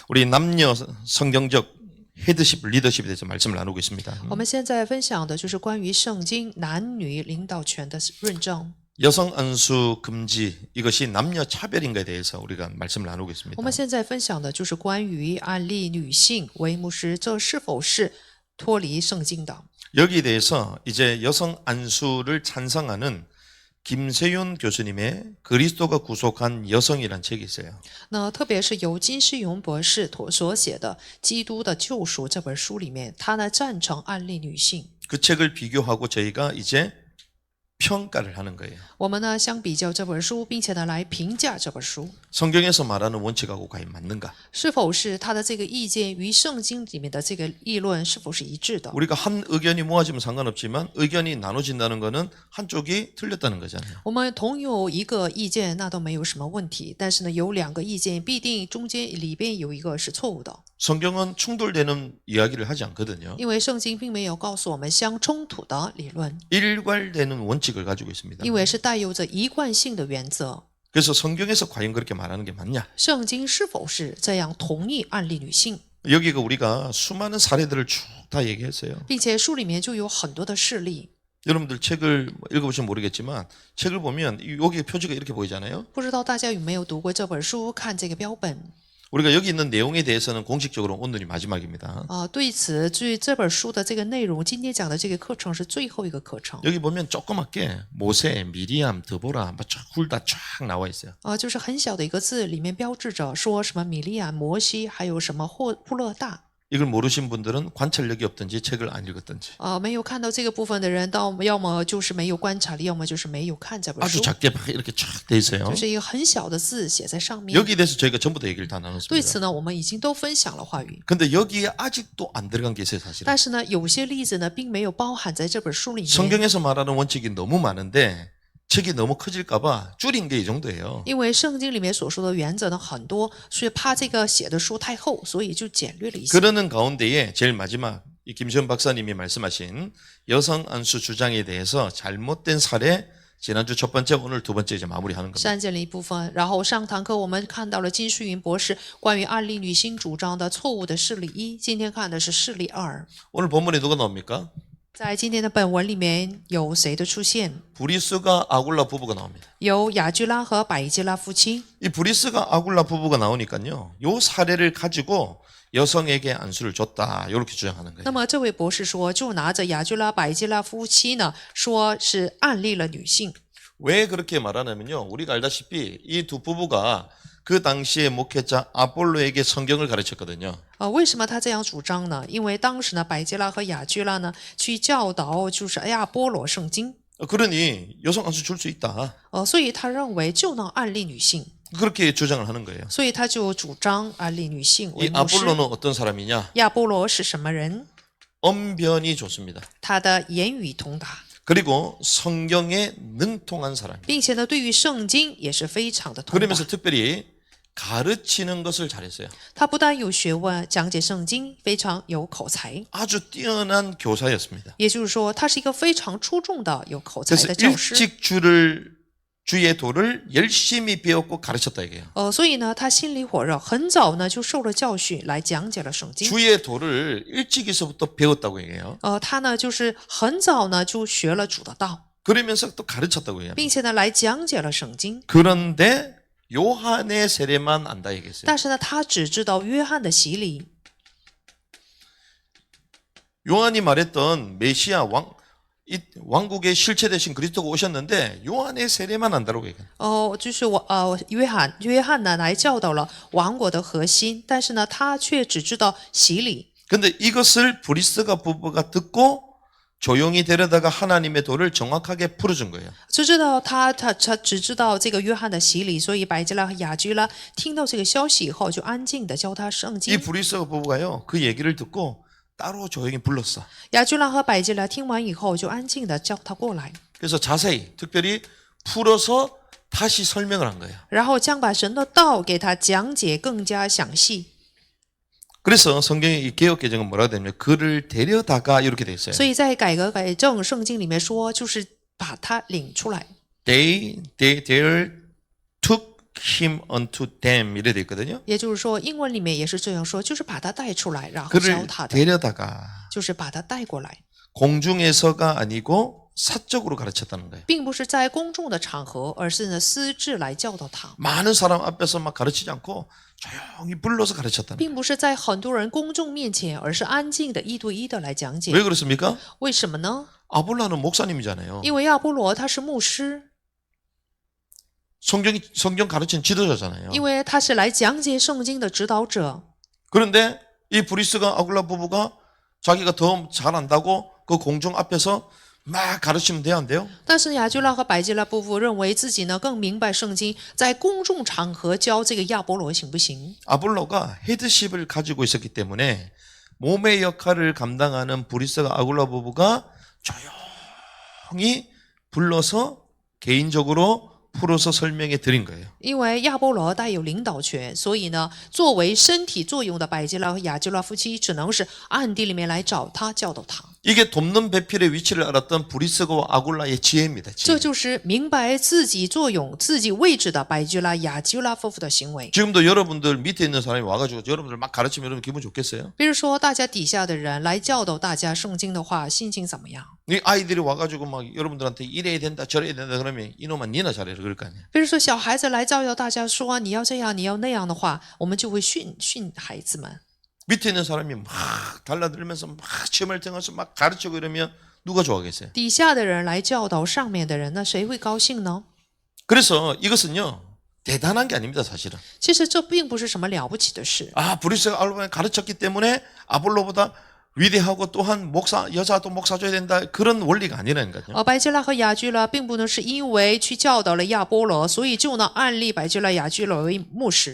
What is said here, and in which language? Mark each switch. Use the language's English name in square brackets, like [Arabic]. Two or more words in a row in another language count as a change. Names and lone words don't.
[Korean] 우리 남녀 성경적 헤드십, 리더십에 대해서 말씀을 나누고 있습니다. [Chinese] 我们现在分享的就是关于圣经男女领导权的论证。 [Korean] 여성 안수 금지, 이것이 남녀 차별인가에 대해서 우리가 말씀을 나누고 있습니다. [Chinese] 我们现在分享的就是关于案例女性为牧师，这是否是脱离圣经的？ [Korean] 여기에 대해서 이제 여성 안수를 찬성하는 김세윤 교수님의 그리스도가 구속한 여성이란 책이 있어요. [Chinese] 那特别是由金世荣博士所写的《基督的救赎》这本书里面，他呢赞成案例女性。 [Korean] 그 책을 비교하고 저희가 이제 평가를 하는 거예요. [Chinese] 我们呢相比较这本书，并且呢来评价这本书 [Korean] 성경에서 말하는 원칙하고 과연 맞는가? [Chinese] 是否是他的这个意见与圣经里面的这个议论是否是一致的。 [Korean] 우리가 한 의견이 모아지면 상관없지만 의견이 나눠진다는 것은 한쪽이 틀렸다는 거잖아요. [Chinese] 我们同有一个意见，那都没有什么问题。但是呢，有两个意见，必定中间里边有一个是错误的。 [Korean] 성경은 충돌되는 이야기를 하지 않거든요. [Chinese] 因为圣经并没有告诉我们相冲突的理论， [Korean] 일괄되는 원칙을 가지고 있습니다. [Chinese] 因为是带有着一贯性的原则。 [Korean] 그래서 성경에서 과연 그렇게 말하는 게 맞냐? [Chinese] 圣经是否是这样同意案例女性， [Korean] 여기가 우리가 수많은 사례들을 쭉 다 얘기했어요. [Chinese] 并且书里面就有很多的事例。 [Korean] 여러분들 책을 읽어보시면 모르겠지만 책을 보면 여기 표지가 이렇게 보이잖아요. [Chinese] 不知道大家有没有读过这本书？看这个标本。 [Korean] 우리가 여기 있는 내용에 대해서는 공식적으로 오늘이 마지막입니다. [Chinese] 对这本书的这个内容，今天讲的这个课程是最后一个课程。 [Korean] 여기 보면 조그맣게 모세, 미리암, 드보라 훌다 쫙 나와 있어요. [Chinese] 就是很小的一个字，里面标志着说什么米利亚、摩西，还有什么户勒大。 [Korean] 이걸 모르신 분들은 관찰력이 없든지 책을 안 읽었든지 [Chinese] 没有看到这个部分的人，要么就是没有观察力，要么就是没有看这本 [Korean] 아주 [Chinese] 书。 [Korean] 작게 막 이렇게 쫙 돼 있어요. [Chinese] 就是一个很小的字写在上面。 [Korean] 여기에 대해서 저희가 전부 다 얘기를 다 [Chinese] 对 [Korean] 나눴습니다. [Chinese] 此呢，我们已经都分享了话语。 [Korean] 근데 여기에 아직도 안 들어간 게 있어요, 사실은. [Chinese] 但是呢，有些例子呢，并没有包含在这本书里面。 [Korean] 성경에서 말하는 원칙이 너무 많은데 책이 너무 커질까 봐 줄인 게 이 정도예요. [Chinese] 因为圣经里面所说的原则呢很多，所以怕这个写的书太厚，所以就简略了一些。 [Korean] 그러는 가운데에 제일 마지막 이 김시현 박사님이 말씀하신 여성 안수 주장에 대해서 잘못된 사례 지난주 첫 번째 오늘 두 번째 이제 마무리하는 겁니다. [Chinese] 删减了一部分，然后上堂课我们看到了金淑云博士关于案例女性主张的错误的事例一，今天看的是事例二。 [Korean] 오늘 본문에 누가 나옵니까? [Chinese] 在今天的本文里面有谁的出现？ [Korean] 브리스가 아굴라 부부가 나옵니다. [Chinese] 有雅居拉和百基拉夫妻。 [Korean] 이 브리스가 아굴라 부부가 나오니까요. 요 사례를 가지고 여성에게 안수를 줬다. 이렇게 주장하는 [Chinese] 那 [Korean] 거예요. [Chinese] 么这位博士说，就拿着雅居拉、百基拉夫妻呢，说是案例了女性。 [Korean] 왜 그렇게 말하냐면요. 우리가 알다시피 이 두 부부가 그 당시에 목회자 아볼로에게 성경을 가르쳤거든요. [Chinese] 为什么他这样主张呢？因为当时呢，百基拉和雅居拉呢去教导就是亚波罗圣经， [Korean] 그러니 여성 안수 줄 수 있다. [Chinese] 所以他认为就能案例女性， [Korean] 그렇게 주장을 하는 거예요. [Chinese] 所以他就主张案例女性 [Korean] 이 [Chinese] 为牧师。 [Korean] 아볼로는 어떤 사람이냐? [Chinese] 亚波罗是什么人？ [Korean] 언변이 좋습니다. [Chinese] 他的言语通达， [Korean] 그리고 성경에 능통한 사람이에요. [Chinese] 并且呢，对于圣经也是非常的通达。 [Korean] 그러면서 특별히 가르치는 것을 잘했어요. [Chinese] 他不但有学问，讲解圣经非常有口才， [Korean] 아주 뛰어난 교사였습니다. [Chinese] 也就是说，他是一个非常出众的有口才 [Korean] 그래서 [Chinese] 的教师。 [Korean] 일찍 주의 도를 열심히 배웠고 가르쳤다 이게요. [Chinese] 所以呢，他心里火热，很早呢就受了教训，来讲解了圣经。 [Korean] 주의 도를 일찍에서부터 배웠다고 얘기해요. [Chinese] 他呢就是很早呢就学了主的道， [Korean] 그러면서 또 가르쳤다고 얘기해요. [Chinese] 并且呢来讲解了圣经。 [Korean] 그런데 요한의 세례만 안다 얘기했어요. [Chinese] 但是呢，他只知道约翰的洗礼。 [Korean] 요한이 말했던 메시아 왕국의 실체 대신 그리스도가 오셨는데 요한의 세례만 안다고 얘기해요. [Chinese] 就是约翰呢来教导了王国的核心，但是呢，他却只知道洗礼。 [Korean] 근데 이것을 브리스가 부부가 듣고 조용히 데려다가 하나님의 도를 정확하게 풀어준 거예요. [Chinese] 就知道他只知道这个约翰的洗礼，所以百基拉和雅居拉听到这个消息以后，就安静的教他圣 [Korean] 이 [Chinese] 经。 [Korean] 브리스가 부부가요 그 얘기를 듣고 따로 조용히 불렀어. [Chinese] 雅居拉和百基拉听完以后，就安静的叫他过来， [Korean] 그래서 자세히 특별히 풀어서 다시 설명을 한 거예요. [Chinese] 然后将把神的道给他讲解更加详细。 [Korean] 그래서 성경의 이 개역 개정은 뭐라고 되냐면 그를 데려다가 이렇게 돼 있어요. [Chinese] 所以在改革改正圣经里面说，就是把他领出来。 [English] They took him unto them [Korean] 이래 돼 있거든요. [Chinese] 也就是说，英文里面也是这样说，就是把他带出来，然后教 [Korean] 그를 [Chinese] 他的， [Korean] 데려다가 [Chinese] 就是把他带过来， [Korean] 공중에서가 아니고 사적으로 가르쳤다는 거예요. [Chinese] 并不是在公众的场合，而是呢私自来教导他， [Korean] 많은 사람 앞에서 막 가르치지 않고 조용히 불러서 가르쳤다는 거예요. [Chinese] 并不是在很多人公众面前，而是安静的一对一的来讲解。 [Korean] 왜 그렇습니까? [Chinese] 为什么呢？ [Korean] 아볼라는 목사님이잖아요. [Chinese] 因为亚波罗他是牧师， [Korean] 성경 가르치는 지도자잖아요. [Chinese] 因为他是来讲解圣经的指导者。 [Korean] 그런데 이 브리스가 아굴라 부부가 자기가 더 잘안다고 그 공중 앞에서 막 가르치면 돼요, 안 돼요? [Chinese] 但是雅居拉和百基拉夫妇认为自己呢更明白圣经，在公众场合教这个亚波罗行不行？ [Korean] 아볼로가 헤드십을 가지고 있었기 때문에 몸의 역할을 감당하는 브리스가 아굴라 부부가 조용히 불러서 개인적으로 풀어서 설명해 드린 거예요. [Chinese] 因为亚波罗带有领导权，所以呢，作为身体作用的百基拉和雅居拉夫妻只能是暗地里面来找他教导他。 [Korean] 이게 돕는 배필의 위치를 알았던 브리스가와 아굴라의 지혜입니다. [Chinese] 这 [Korean] 지혜. [Chinese] 就是明白自己作用、自己位置的百基拉、雅居拉夫妇的行为。 [Korean] 지금도 여러분들 밑에 있는 사람이 와가지고 여러분들 막 가르치면 여러분 기분 좋겠어요? [Chinese] 比如说，大家底下的人来教导大家圣经的话，心情怎么样？ [Korean] 이 아이들이 와가지고 막 여러분들한테 이래야 된다 저래야 된다 그러면 이놈아 니나 잘해라 그럴 거 아니에요. [Chinese] 比如说，小孩子来教导大家说你要这样，你要那样的话，我们就会训孩子们。 [Korean] 밑에 있는 사람이 막 달라들면서 막 시험을 통해서 막 가르치고 이러면 누가 좋아하겠어요? [Chinese] 底下的人来教导上面的人，那谁会高兴呢？ [Korean] 그래서 이것은요 대단한 게 아닙니다 사실은. [Chinese] 其实这并不是什么了不起的事。 [Korean] 아 브리스가 아볼로에 가르쳤기 때문에 아볼로보다 위대하고 또한 목사 여자도 목사 줘야 된다 그런 원리가 아니라니까요. [Chinese] 百基拉和雅居拉并不能是因为去教导了亚波罗，所以就能按立百基拉、雅居拉为牧师。